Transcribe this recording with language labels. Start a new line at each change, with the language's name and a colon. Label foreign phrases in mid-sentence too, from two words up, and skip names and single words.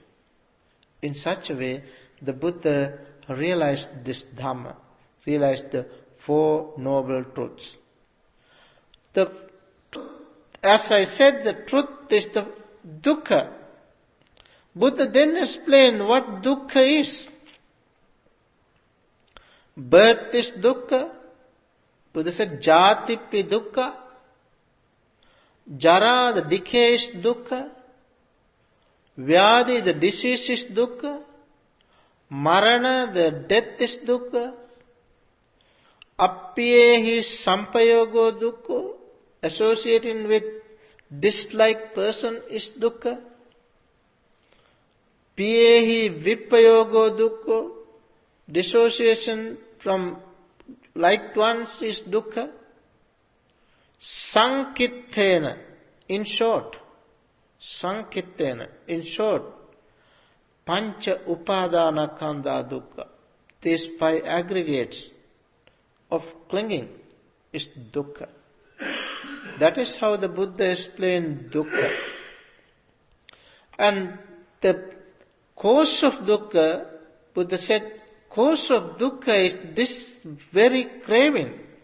English: In such a way, the Buddha realized this Dhamma, realized the Four Noble Truths. As I said, the truth is the dukkha. Buddha then explained what dukkha is. Birth is dukkha. Buddha said,
Pali: Jatipi dukkha, Jara,
English: the decay is dukkha, Vyadi, the disease is dukkha, Marana, the death is dukkha,
Pali: Appyehi sampayogo dukkha,
English: associating with disliked person is dukkha,
Pali: Piyehi vipayogo dukkha,
English: dissociation from liked ones is dukkha, Sankittena, in short,
Pali: Pancha upadana khandha dukkha.
English: These 5 aggregates of clinging is dukkha. That is how the Buddha explained dukkha. And the cause of dukkha, Buddha said, cause of dukkha is this very craving.